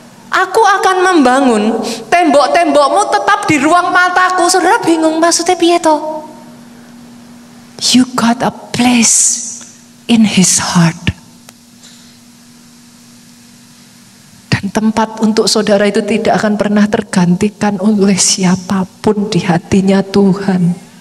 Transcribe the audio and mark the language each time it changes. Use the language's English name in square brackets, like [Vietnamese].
[Indonesian] Aku akan membangun tembok-tembokmu tetap di ruang mataku. Saudara bingung maksudnya [Javanese] piye toh? [English] You got a place in his heart. [Indonesian] Dan tempat untuk saudara itu tidak akan pernah tergantikan oleh siapapun di hatinya Tuhan.